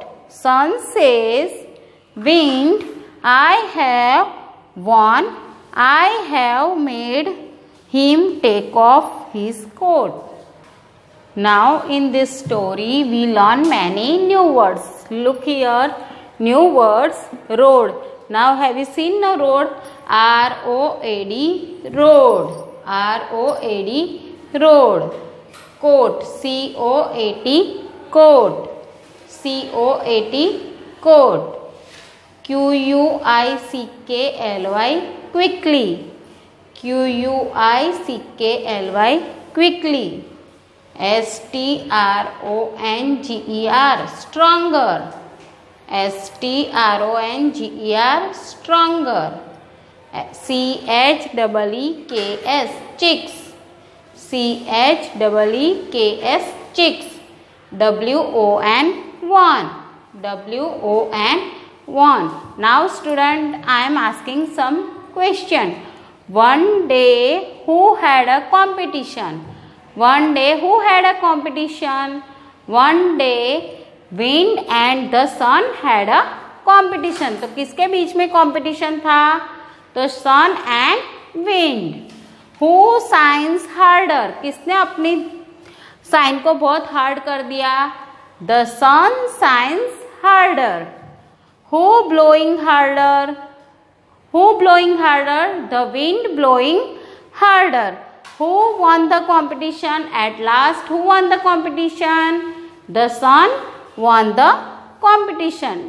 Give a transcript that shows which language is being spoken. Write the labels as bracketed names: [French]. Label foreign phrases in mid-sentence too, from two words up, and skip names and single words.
[English] Sun says, wind, I have won. I have made him take off his coat. Now in this story we learn many new words. Look here, new words, road. Now have you seen the road? R-O-A-D, road. R-O-A-D, road. Coat, C-O-A-T, coat. C-O-A-T, coat. Q-U-I-C-K-L-Y, quickly. Q-U-I-C-K-L-Y, quickly. S-T-R-O-N-G-E-R, stronger. S-T-R-O-N-G-E-R, stronger. C-H-E-E-K-S, chicks. C-H-E-E-K-S, chicks. W-O-N, one. W-O-N, one. Now student, I am asking some question. One day, who had a competition? One day, who had a competition? One day, wind and the sun had a competition. [Hindi] तो किसके बीच में competition था? तो [English] sun and wind. Who shines harder? [Hindi] किसने अपनी साइन को बहुत हार्ड कर दिया? [English] The sun shines harder. Who blowing harder? Who blowing harder? The wind blowing harder. Who won the competition? At last, who won the competition? The sun won the competition.